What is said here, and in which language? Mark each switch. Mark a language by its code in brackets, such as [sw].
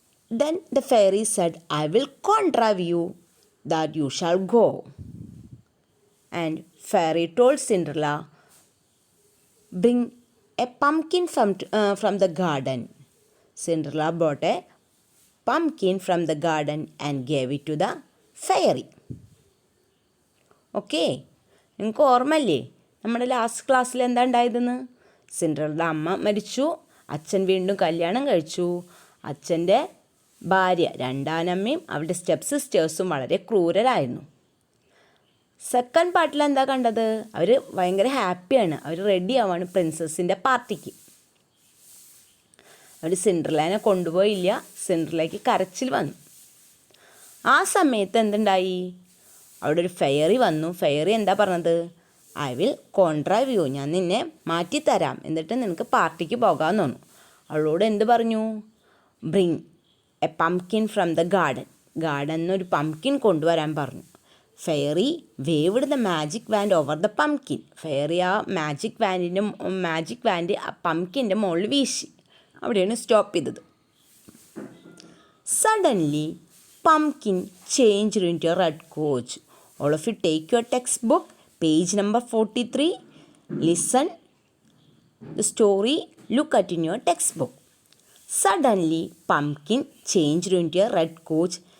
[en] Then the fairy said, I will contrive you that you shall go. And fairy told Cinderella, bring a pumpkin from the garden. Cinderella brought a pumpkin from the garden and gave it to the fairy. [ml] Okay നിങ്ങൾക്ക് ഓർമ്മല്ലേ നമ്മുടെ last ക്ലാസ്സിൽ എന്താ ഉണ്ടായതെന്ന്? സിൻഡ്രല്ലയുടെ അമ്മ മരിച്ചു, അച്ഛൻ വീണ്ടും കല്യാണം കഴിച്ചു. അച്ഛൻ്റെ ഭാര്യ രണ്ടാനമ്മയും അവരുടെ സ്റ്റെപ്പ് സിസ്റ്റേഴ്സും വളരെ ക്രൂരരായിരുന്നു. സെക്കൻഡ് പാർട്ടിൽ എന്താ കണ്ടത്? അവർ ഭയങ്കര ഹാപ്പിയാണ്, അവർ റെഡി ആവാണ് പ്രിൻസസിൻ്റെ പാർട്ടിക്ക്. അവർ സിൻഡ്രല്ലേനെ കൊണ്ടുപോയില്ല. സിൻഡ്രല്ലയ്ക്ക് കരച്ചിൽ വന്നു. ആ സമയത്ത് എന്തുണ്ടായി? അവിടെ ഒരു ഫെയറി വന്നു. ഫെയറി എന്താ പറഞ്ഞത്? [en] I will contrive you, [ml] ഞാൻ നിന്നെ മാറ്റിത്തരാം, എന്നിട്ട് നിനക്ക് പാർട്ടിക്ക് പോകാമെന്ന് തോന്നു. അവളോട് എന്ത് പറഞ്ഞു? [en] Bring a pumpkin from the garden. [ml] ഗാർഡനിൽ നിന്നൊരു പംകിൻ കൊണ്ടുവരാൻ പറഞ്ഞു. [en] Fairy waved the magic wand over the pumpkin. [ml] Fairy ആ മാജിക് വാൻഡ് ആ പംകിൻ്റെ മുകളിൽ വീശി. അവിടെയാണ് സ്റ്റോപ്പ് ചെയ്തത്. [en] Suddenly, pumpkin changed into a red coach. All of you take your textbook, page number 43. Listen the story, look at in your textbook. Suddenly, pumpkin changed into a red coach.